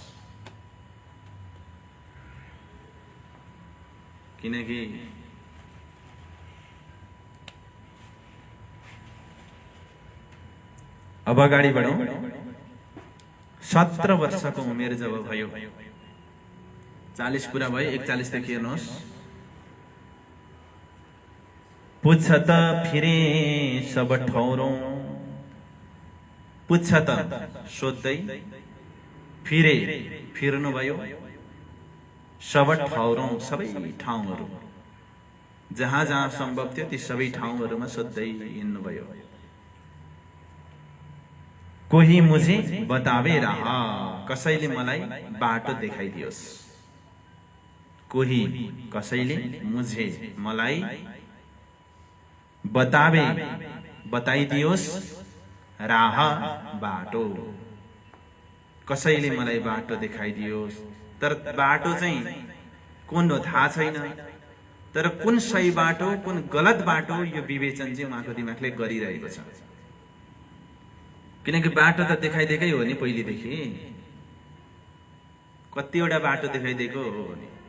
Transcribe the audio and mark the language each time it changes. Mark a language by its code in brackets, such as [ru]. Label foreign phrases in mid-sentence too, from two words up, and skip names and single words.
[ne] किनकि अब अगाडि बढौं। 17 वर्षको उमेर जब भयो, 40 पुरा भयो, 41 देखि हेर्नुहोस्। [hi] पुछ त फिरे सब ठौरौं, पुछ त [ne] सोध्दै फिरे, फिर्नु भयो। [hi] सब ठौरौं, [ne] सबै ठाउँहरू, जहाँ जहाँ सम्भव थियो ती सबै ठाउँहरूमा सोध्दै हिँड्नुभयो। [hi] कोही मुझे बतावे रहा, [ne] कसैले मलाई बाटो देखाइदियोस्। कोही कसैले मुझे मलाई बतावे, बताइदियोस्, राह बाटो, कसैले मलाई बाटो देखाइदियोस्। तर बाटो चाहिँ कुन हो थाहा छैन। तर कुन सही बाटो कुन गलत बाटो यो विवेचन चाहिँ उहाँको दिमागले गरिरहेको छ। किनकि बाटो त देखाइदिएकै हो नि पहिलेदेखि, कतिवटा बाटो देखाइदिएको हो नि।